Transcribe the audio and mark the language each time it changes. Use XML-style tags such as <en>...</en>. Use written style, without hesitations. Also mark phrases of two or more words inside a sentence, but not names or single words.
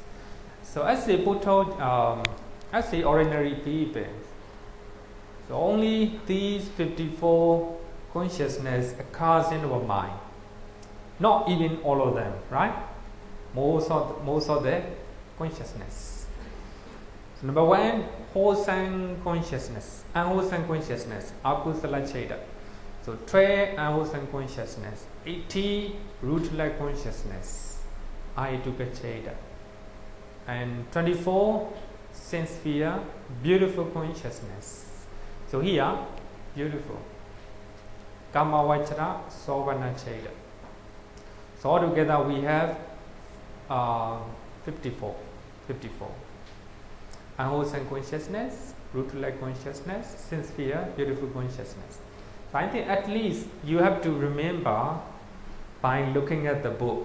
<en>So as a Buddha, as the ordinary people, so only these 54 consciousness occurs in our mind. Not even all of them, right? Most of the consciousness. So number 1, wholesome consciousness, unwholesome consciousness,</en> <pi>akusala chaita.</pi> <en>So 12 unwholesome consciousness, 80 rootless consciousness,</en> <pi>ayatuka chaita,</pi> <en>and 24 sense sphere, beautiful consciousness. So here, beautiful,</en> <pi>kamavachara, sovana chaita.</pi> <en>So altogether we have 54. Unwholesome consciousness, rootless consciousness, sense sphere, beautiful consciousness. So I think at least you have to remember by looking at the book.</en>